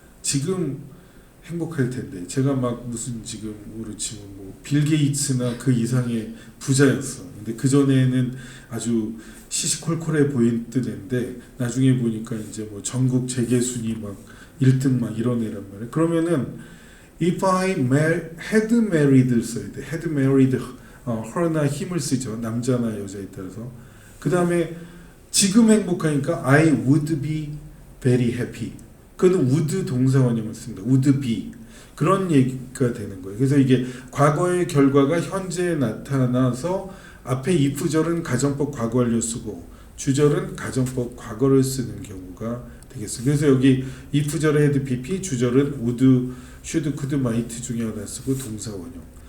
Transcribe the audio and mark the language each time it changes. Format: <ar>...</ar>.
<ko>지금 행복할 텐데. 제가 막 무슨 지금으로 치면 뭐 빌 게이츠나 그 이상의 부자였어. 근데 그 전에는 아주 시시콜콜해 보이던 애인데 나중에 보니까 이제 뭐 전국 재계 순위 막 1등 막 이런 애란 말이야. 그러면은</ko> <en>if I had married</en> <ko>써야 돼.</ko> <en>had married her나</en> <ko>힘을 쓰죠. 남자나 여자에 따라서. 그 다음에 지금 행복하니까</ko> <en>I would be very happy.</en> <ko>그건 would 동사원형을 씁니다.</ko> <en>would be.</en> <ko>그런 얘기가 되는 거예요. 그래서 이게 과거의 결과가 현재에 나타나서 앞에 if절은 가정법 과거 완료 쓰고 주절은 가정법 과거를 쓰는 경우가 되겠어요. 그래서 여기 if절에 had pp, 주절은 would, should, could, might 중에 하나 쓰고 동사원형.</ko>